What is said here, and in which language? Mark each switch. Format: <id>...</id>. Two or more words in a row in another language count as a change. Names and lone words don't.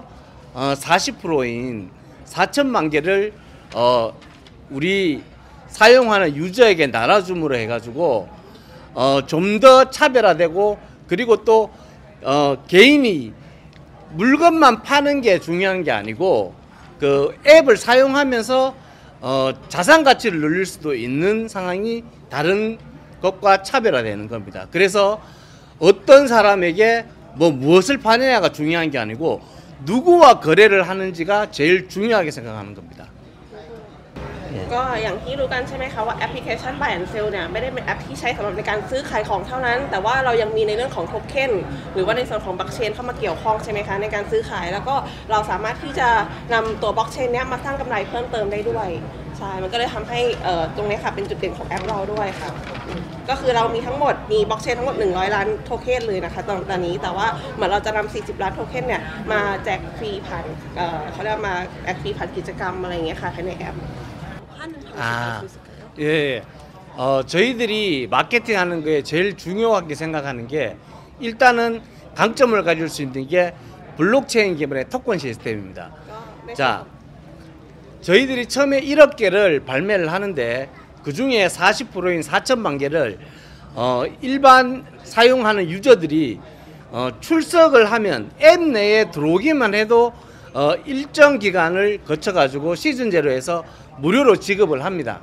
<ko>40%인 4천만 개를 우리 사용하는 유저에게 나눠줌으로 해가지고 좀 더 차별화되고 그리고 또 개인이 물건만 파는 게 중요한 게 아니고 그 앱을 사용하면서 자산 가치를 늘릴 수도 있는 상황이 다른 것과 차별화되는 겁니다. 그래서 어떤 사람에게 무엇을 파느냐가 중요한 게 아니고 누구와 거래를 하는지가 제일 중요하게 생각하는 겁니다.</ko> <th>ก็อย่างที่รู้กันใช่ไหมคะว่าแอปพลิเคชัน Buy and Sell เนี่ยไม่ได้เป็นแอปที่ใช้สำหรับในการซื้อขายของเท่านั้นแต่ว่าเรายัง มีในเรื่องของโทเค็นหรือว่าในส่วนของบล็อกเชนเข้ามาเกี่ยวข้องใช่ไหมคะในการซื้อขายแล้วก็เราสามารถที่จะนำตัวบล็อกเชนเนี้ยมาสร้างกำไรเพิ่มเติมได้ด้วยใช่มันก็เลยทำให้ตรงนี้ค่ะเป็นจุดเด่นของแอปเราด้วยค่ะก็คือเรามีทั้งหมดมีบล็อกเชนทั้งหมด100ล้านโทเค็นเลยนะคะตอนนี้แต่ว่าเหมือนเราจะนำ40ล้านโทเค็นเนี่ยมาแจกฟรีผ่านเขาเรียกมาแจกฟรีผ่านกิจกรรมอะไรอย่างเงี้ยค่ะภายในแอป</th> <ko>예. 저희들이 마케팅하는 거에 제일 중요하게 생각하는 게 일단은 강점을 가질 수 있는 게 블록체인 기반의 토큰 시스템입니다. 자, 저희들이 처음에 1억 개를 발매를 하는데 그 중에 40%인 4천만 개를 일반 사용하는 유저들이 출석을 하면 앱 내에 들어오기만 해도 일정 기간을 거쳐가지고 시즌 제로에서 무료로 지급을 합니다.</ko>